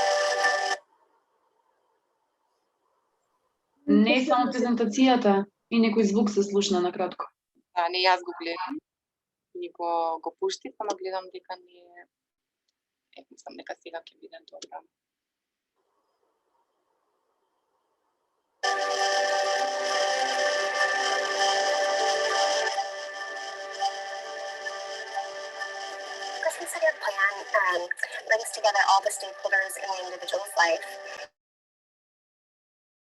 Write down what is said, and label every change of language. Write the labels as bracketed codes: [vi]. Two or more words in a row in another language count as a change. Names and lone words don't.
[mk] Не само презентацијата и некој звук се слушна на кратко. Да, не, јас го гледам и го пуштив, ама гледам дека не е... мислам дека сега ќе биде добро. [en] Person-centered plan brings together all the stakeholders in the individual's life